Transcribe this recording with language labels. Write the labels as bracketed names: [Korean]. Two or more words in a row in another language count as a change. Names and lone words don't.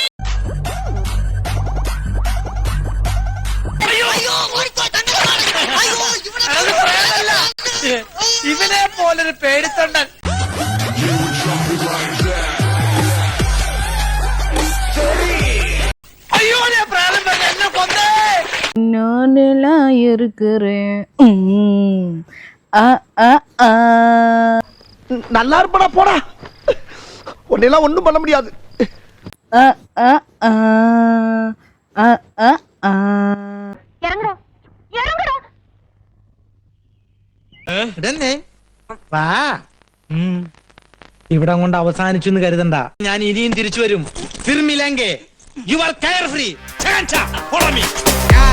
[Malayalam] ഇവനെ പോലൊരു പേടിത്തൊണ്ടൻ. അയ്യോ ഞാൻ പ്രായം പറഞ്ഞ എന്നെ കൊന്നേ. [Tamil] ഞാനെല്ലാ இருக்கிறேன். நல்லா இருப்படா போடா. உன்னெல்லாம் ஒண்ணும் பண்ண முடியாது. [Malayalam] ഇറങ്ങടാ, ഇറങ്ങടാ. വാ ഇവിടെ കൊണ്ട് അവസാനിച്ചു എന്ന് കരുതണ്ട, ഞാൻ ഇനിയും തിരിച്ചു വരും. [Hindi] फिर मिलेंगे. [English] You are carefree. Chancha, follow me.